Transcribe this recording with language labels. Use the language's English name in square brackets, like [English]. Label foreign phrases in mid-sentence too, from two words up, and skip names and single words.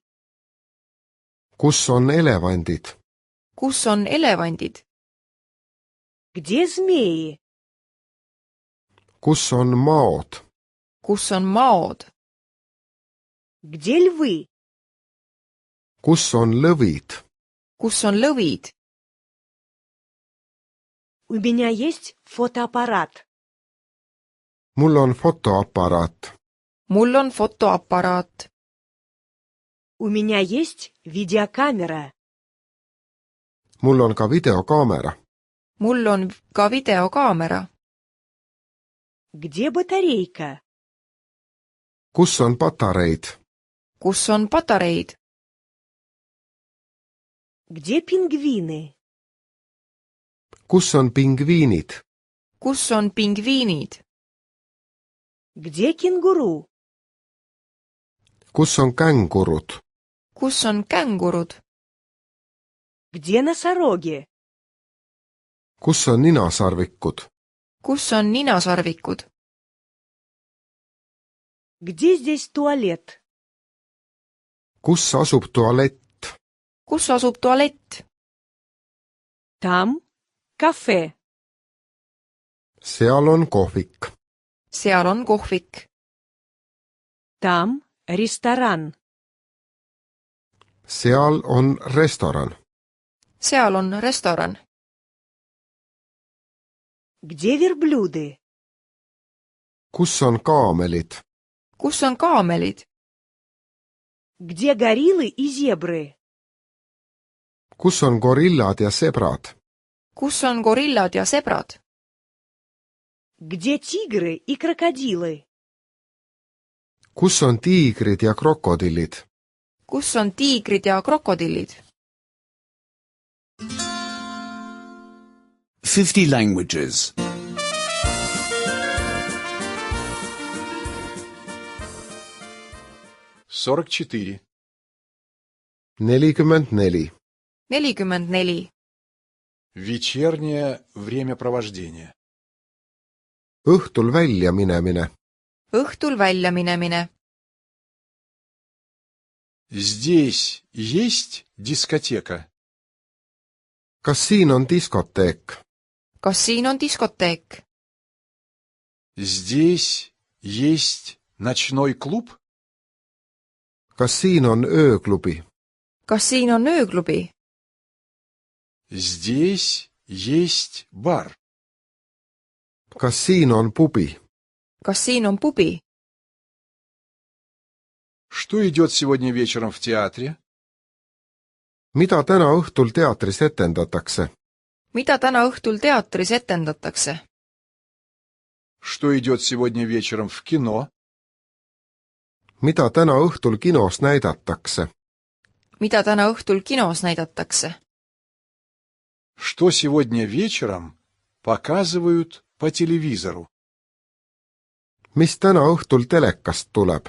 [Estonian] kus on elevandid? kus on elevandid? [Russian] Где змеи? [Estonian] kus on maod? kus on maod? [Russian] Где львы? [Estonian] kus on lõvid? kus on lõvid? [Russian] У меня есть фотоаппарат. [Estonian] mul on fotoaparaat. mul on fotoaparaat. [Russian] У меня есть видеокамера. [Estonian] mul on ka videokaamera. mul on ka videokaamera. [Russian] Где батарейка? [Estonian] kus on patareid? kus on patareid? [Russian] Где пингвины? [Estonian] kus on pingviinid? kus on pingviinid? [Russian] Где кенгуру? [Estonian] kus on kängurud? kus on kängurud? [Russian] Где носороги? [Estonian] kus on ninasarvikud? kus on ninasarvikud? [Russian] Где здесь туалет? [Estonian] kus asub tualett? kus asub tualett? [Russian] Там кафе. [Estonian] seal on kohvik. seal on kohvik. [Russian] Там ресторан. [Estonian] seal on restoran. seal on restoran. [Russian] Где верблюды? [Estonian] kus on kaamelid? kus on kaamelid? [Russian] Где гориллы и зебры? [Estonian] kus on gorillad ja sebrad? kus on gorillad ja sebrad? [Russian] Где тигры и крокодилы? [Estonian] kus on tiigrid ja krokodillid? kus on tiigrid ja krokodillid? [English] 50 languages. 44. 44. 44. [Russian] Вечернее времяпровождение. [Estonian] Õhtul välja minemine. Õhtul välja minemine. [Russian] Здесь есть дискотека? [Estonian] Kas siin on diskoteek? Kas siin on diskoteek? [Russian] Здесь есть ночной клуб? [Estonian] Kas siin on ööklubi? Kas siin on ööklubi? [Russian] Здесь есть бар. [Estonian] Kas siin on pubi? Kas siin on pubi? [Russian] Что идет сегодня вечером в театре? [Estonian] Mida täna õhtul teatris etendatakse? Mida täna õhtul teatris etendatakse? [Russian] Что идет сегодня вечером в кино? [Estonian] Mida täna õhtul kinos näidatakse? Mida täna õhtul kinos näidatakse? [Russian] Что сегодня вечером показывают по телевизору? [Estonian] Mis täna õhtul telekast tuleb?